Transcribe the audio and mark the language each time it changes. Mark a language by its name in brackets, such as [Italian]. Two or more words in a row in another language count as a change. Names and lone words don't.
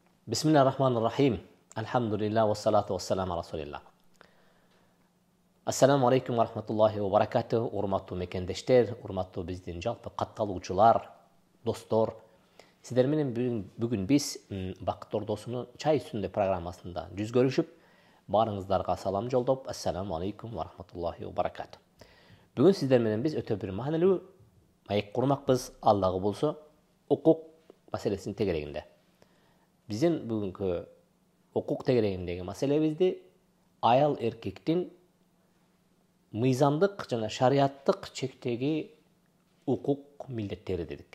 [Arabic] بسم الله الرحمن الرحيم. الحمد لله والصلاة والسلام على رسول الله. السلام عليكم ورحمة الله وبركاته. [Kyrgyz] Урматтуу мекендештер, урматтуу биздин жалпы катталуучулар, достор. Сиздер менен бүгүн биз Бакыт Ордосунун чай үстүндө программасында жүз көрүшүп, баарыңыздарга салам жолдоп, [Arabic] السلام عليكم ورحمة الله وبركاته. [Kyrgyz] Бүгүн сиздер менен биз өтө бир маанилүү маек курмакпыз. Аллага болсо, укук маселесинин тегерегинде. Биздин бүгүнкү укук тегерегиндеги маселебизди аял эркектин мыйзамдык жана шарияттык чектеги укук милдеттери дедик.